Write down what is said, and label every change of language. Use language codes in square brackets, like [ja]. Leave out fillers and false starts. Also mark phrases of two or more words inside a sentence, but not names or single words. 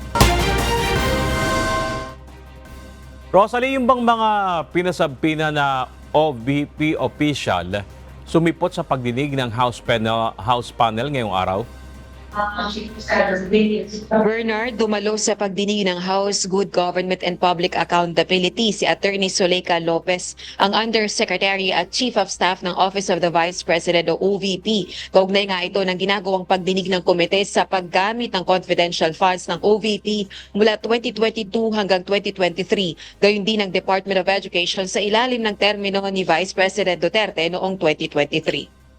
[tl] Rosalie, yung bang mga pinasabpina na OVP official sumipot sa pagdinig ng [en] House panel [tl] ngayong araw? Bernard, dumalo sa pagdinig ng House Good Government and Public Accountability si Attorney Zuleika Lopez, ang Undersecretary at Chief of Staff ng Office of the Vice President o OVP. Kaugnay nga ito ng ginagawang pagdinig ng komite sa paggamit ng [en] confidential funds [tl] ng OVP mula 2022 hanggang 2023. Gayon din ng Department of Education sa ilalim ng termino ni Vice President Duterte noong 2023.